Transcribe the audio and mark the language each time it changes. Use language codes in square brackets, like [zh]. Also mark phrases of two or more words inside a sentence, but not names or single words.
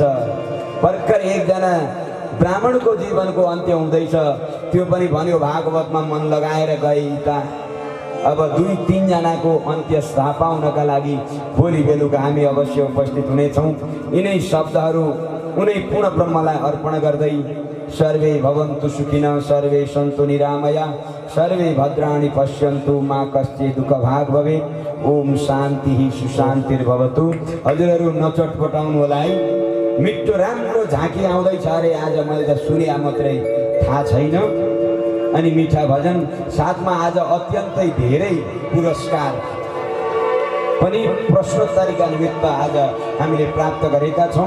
[ne] भर्खर एकजना ब्राह्मणको जीवनको अन्त्य हुँदैछ, त्यो पनि भन्यो भागवतमा मन लगाएर गए त। अब 2-3 जनाको अन्त्य थाहा पाउनका लागि भोलि बेलुका हामी अवश्य उपस्थित हुनेछौँ। यिनै शब्दहरू उनै पूर्ण ब्रह्मलाई अर्पण गर्दै [sa] सर्वे भवन्तु सुखिनः, सर्वे सन्तु निरामया, सर्वे भद्राणि पश्यन्तु, मा कश्चित् दुःख भाग भवेत्। ओम शान्ति सुशान्तिर्भवतु। [ne] हजुरहरू नचटपटाउनु होला है। मिठो राम्रो झाँकी आउँदैछ अरे आज, मैले त सुने मात्रै, थाहा छैन। अनि मिठा भजन साथमा आज अत्यन्तै धेरै पुरस्कार पनि प्रश्नोत्तरीका निमित्त आज हामीले प्राप्त गरेका छौँ।